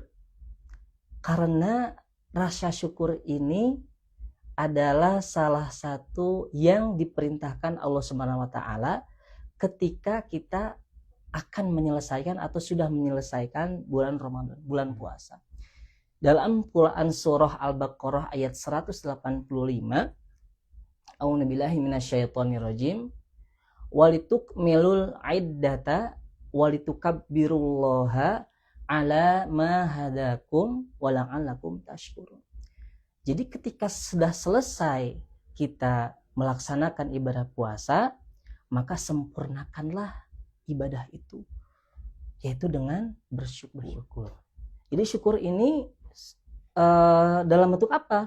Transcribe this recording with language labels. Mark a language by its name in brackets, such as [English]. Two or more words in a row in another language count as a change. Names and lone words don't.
[Indonesian] Karena rasa syukur ini adalah salah satu yang diperintahkan Allah [Arabic] سبحانه وتعالى [Indonesian] ketika kita akan menyelesaikan atau sudah menyelesaikan bulan Ramadan, bulan puasa. Dalam Quran surah Al-Baqarah ayat 185, [Arabic] أعوذ بالله من الشيطان الرجيم, ولتكملوا العدة ولتكبروا الله على ما هداكم ولعلكم تشكرون. [Indonesian] Jadi ketika sudah selesai kita melaksanakan ibadah puasa, maka sempurnakanlah ibadah itu, yaitu dengan bersyukur. Jadi syukur ini dalam bentuk apa?